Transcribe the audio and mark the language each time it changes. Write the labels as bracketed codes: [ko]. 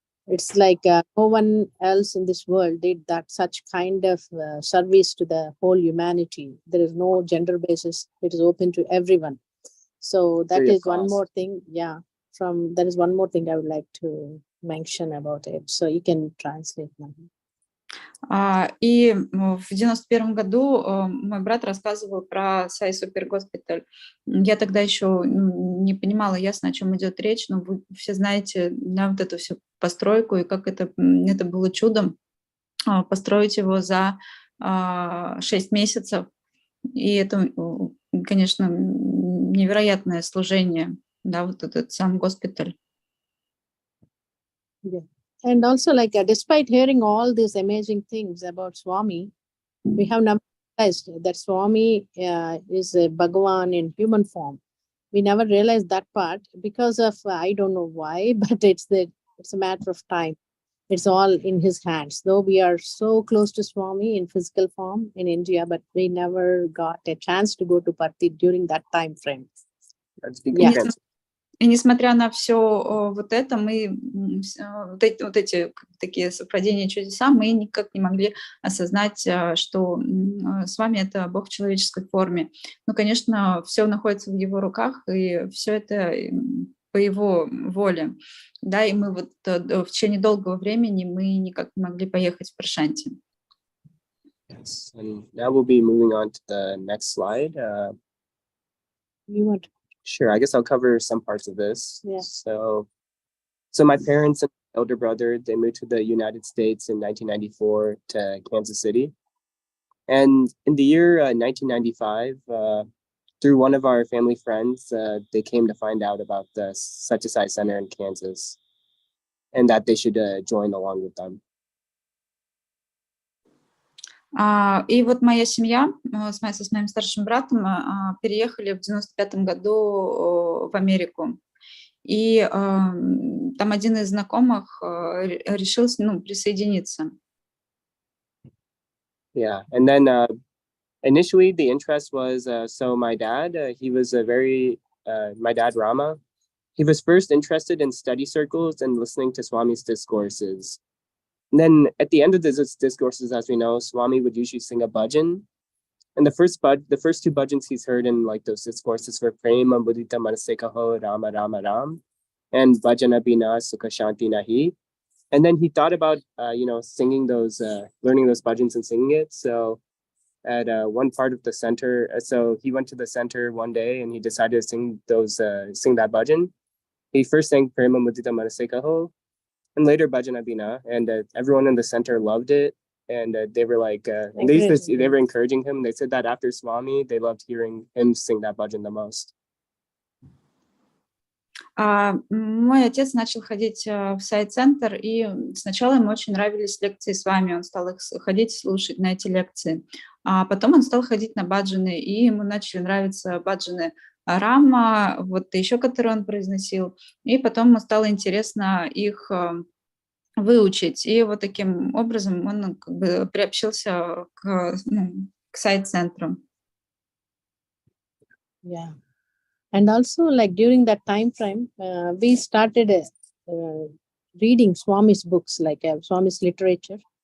[en] It's like no one else in this world did that such kind of service to the whole humanity. There is no gender basis. It is open to everyone. So that is one more thing. Yeah. That is one more thing I would like to mention about it. So you can translate now. [ru] И в 91 году мой брат рассказывал про Саи Госпиталь. Я тогда еще не понимала ясно, о чем идет речь, но вы все знаете, да, вот эту всю постройку, и как это было чудом построить его за 6 месяцев. И это, конечно, невероятное служение, да, вот этот сам госпиталь. [en] Yeah. And also, like, despite hearing all these amazing things about Swami, we have never realized that Swami is a Bhagavan in human form. We never realized that part because of, I don't know why, but it's a matter of time. it's all in his hands. Though we are so close to Swami in physical form in India, but we never got a chance to go to Parthi during that time frame. That's [ru] И, [en] because [ru] несмотря, и несмотря на все вот это, мы вот эти такие совпадения, чудеса, мы никак не могли осознать, что с вами это Бог в человеческой форме. Ну, конечно, все находится в его руках, и все это по его воле. Да, и мы вот в течение долгого времени мы никак не могли поехать в Прашанти. [en] yes. And now we'll be moving on to the next slide. You want? Sure, I guess I'll cover some parts of this. Yeah. So my parents and elder brother, they moved to the United States in 1994 to Kansas City. And in the year 1995, through one of our family friends, they came to find out about the Satyasai Sai Center in Kansas and that they should join along with them. [ru] И вот моя семья с моим старшим братом переехали в 95-м году в Америку. И там один из знакомых решил присоединиться. [en] Yeah, and then initially the interest was, so my dad, he was my dad Rama, he was first interested in study circles and listening to Swami's discourses. And then at the end of the discourses, as we know, Swami would usually sing a bhajan. And the first two bhajans he's heard in like those discourses were Prema Mudita Manasekaho Rama Rama Ram and Bhajana Bina Sukha Shanti Nahi. And then he thought about singing those, learning those bhajans and singing it. So at one part of the center, so he went to the center one day and he decided to sing that bhajan. He first sang Prema Mudita Manasekaho and later Bhajana Bina, and everyone in the center loved it. And they were like, they were encouraging him. They said that after Swami, they loved hearing him sing that bhajan the most. [ru] Мой отец начал ходить в Саи-центр, и сначала ему очень нравились лекции с вами, он стал их ходить, слушать на эти лекции. А потом он стал ходить на баджаны, и ему начали нравиться баджаны Рама, вот еще, которые он произносил, и потом ему стало интересно их выучить, и вот таким образом он как бы приобщился к Саи-центру. [en] Yeah. And also, like during that time frame, we started reading Swami's books, like Swami's literature.